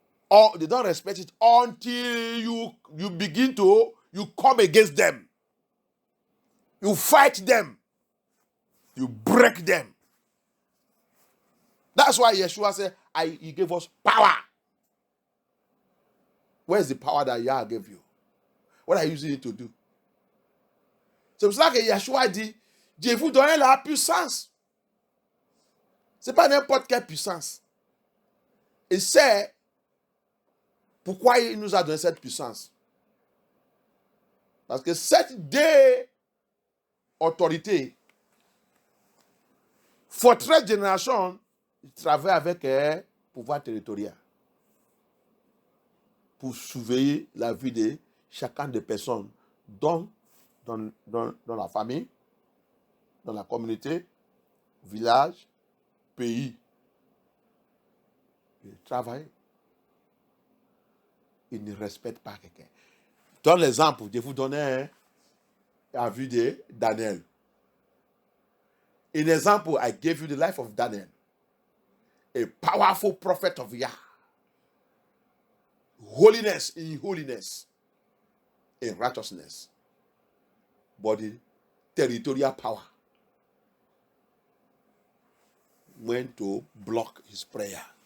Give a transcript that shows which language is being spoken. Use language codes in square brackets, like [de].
[en] Or they don't respect it until you begin to, you come against them. You fight them. You break them. That's why Yeshua said, he gave us power. Where's the power that Yah gave you? What are you using it to do? [fr] C'est pour ça que Yeshua dit, je vous donne la puissance. C'est pas n'importe quelle puissance. Et c'est pourquoi il nous a donné cette puissance. Parce que cette autorité, forteresse génération, il travaille avec un pouvoir territorial pour surveiller la vie de chacun des personnes dans la famille, dans la communauté, village, pays. Il travaille. Il ne respecte pas quelqu'un. Dans l'exemple, je vous donne la vie de Daniel. [en] In example, I gave you the life of Daniel, a powerful prophet of Yah. Holiness, in righteousness, but the territorial power went to block his prayer.